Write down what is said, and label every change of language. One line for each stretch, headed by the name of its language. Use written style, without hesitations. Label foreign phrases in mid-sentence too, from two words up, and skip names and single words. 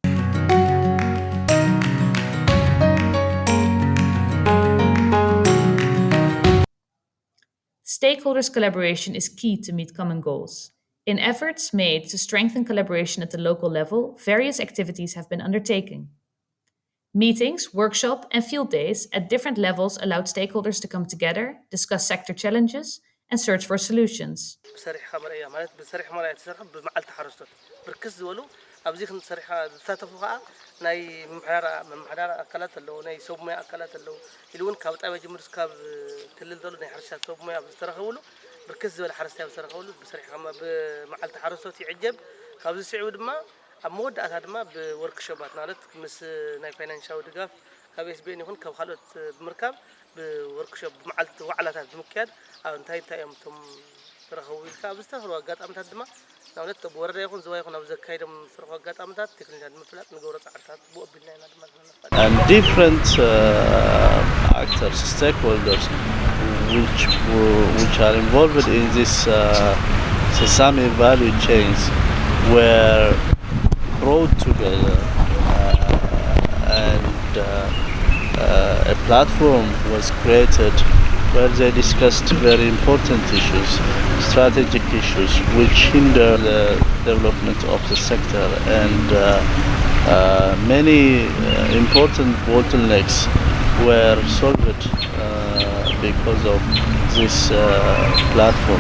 English: Stakeholders' collaboration is key to meet common goals. In efforts made to strengthen collaboration at the local level, various activities have been undertaken. Meetings, workshops, and field days at different levels allowed stakeholders to come together, discuss sector challenges, and search for solutions.
Tigrinya: ኣብዚ ክንሰርሓ ዝሳተፉ ከዓ ናይ መምሓዳር ኣካላት ኣለዉ ናይ ሰብ ሞያ ኣካላት ኣለዉ ኢሉ እውን ካብ ጣብያ ጀምሮ እስካብ ክልል ዘሎ ናይ ሕርሻ ሰብ ሞያ ዝተረኸብሉ ብርክት ዝበለ ሓረስታይ ዝተረኸብሉ ብሰሪሕካ ብመዓልቲ ሓረስቶት ይዕጀብ ካብዚ ስዒቡ ድማ ኣብ መወዳእታ ድማ ብወርክሾፓት ማለት ምስ ናይ ፋይናንሻዊ ድጋፍ ካብ ኤስቢኤን ይኹን ካብ ካልኦት ብምርካብ ብወርክሾፕ ብመዓልቲ ዋዕላታት ብምክያድ ኣብ እንታይ እዮም እቶም ተረኸቡ ኢልካ ኣብ ዝተፈለዩ ኣጋጣሚታት ድማ ናውነት በወረዳ ይኹን ዝዋ ይኹን ኣብ ዘካይዶም ዝረኸቡ ኣጋጣሚታት ቴክኒካት ንምፍላጥ ንገብሮ ፃዕርታት ብኦቢልና ኢና ድማ
English: and different actors, stakeholders which are involved in this sesame value chains were brought together and a platform was created where they discussed very important issues, strategic issues which hinder the development of the sector, and many important bottlenecks were solved because of this platform.